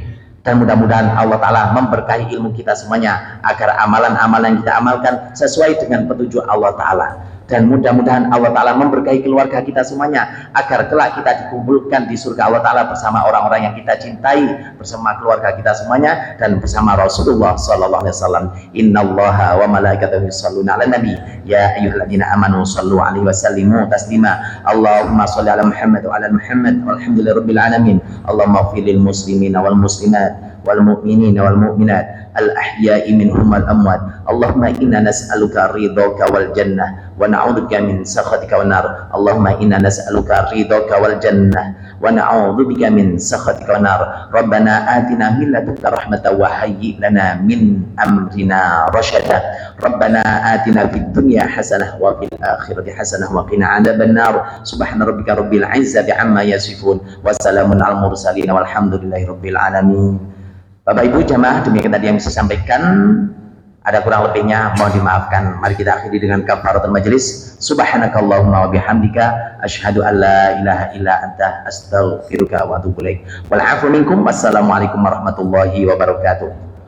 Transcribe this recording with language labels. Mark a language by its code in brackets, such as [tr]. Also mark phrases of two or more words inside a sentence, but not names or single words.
[id] Dan mudah-mudahan Allah Ta'ala memberkahi ilmu kita semuanya agar amalan-amalan yang kita amalkan sesuai dengan petunjuk Allah Ta'ala. Dan mudah-mudahan Allah Ta'ala memberkahi keluarga kita semuanya agar kelak kita dikumpulkan di surga Allah Ta'ala bersama orang-orang yang kita cintai, bersama keluarga kita semuanya, dan bersama Rasulullah [ar] صلى الله عليه وسلم. إن الله وملائكته يصلون على النبي يا أيها الذين آمنوا صلوا عليه وسلموا تسليما. اللهم صل على محمد وعلى محمد والحمد لله رب العالمين. اللهم اغفر للمسلمين والمسلمات والمؤمنين والمؤمنات الأحياء منهم والأموات. اللهم إنا نسألك رضاك والجنة ونعوذ بك من سخطك والنار. اللهم إنا نسألك رضاك والجنة ونعوذ بك من سخطك والنار. ربنا آتنا من لدنك رحمة وهيئ لنا من أمرنا رشدا. ربنا آتنا في الدنيا حسنة وفي الآخرة حسنة وقنا عذاب النار. سبحان ربك رب العزة عما يصفون وسلام المرسلين والحمد لله رب العالمين. [id] Bapak Ibu jamaah, demikian tadi yang bisa sampaikan. Ada kurang lebihnya mohon dimaafkan. Mari kita akhiri dengan [ar] كفارة المجلس. سبحانك اللهم وبحمدك أشهد أن لا إله إلا أنت أستغفرك وأتوب إليك. والعفو منكم. والسلام عليكم ورحمة الله وبركاته.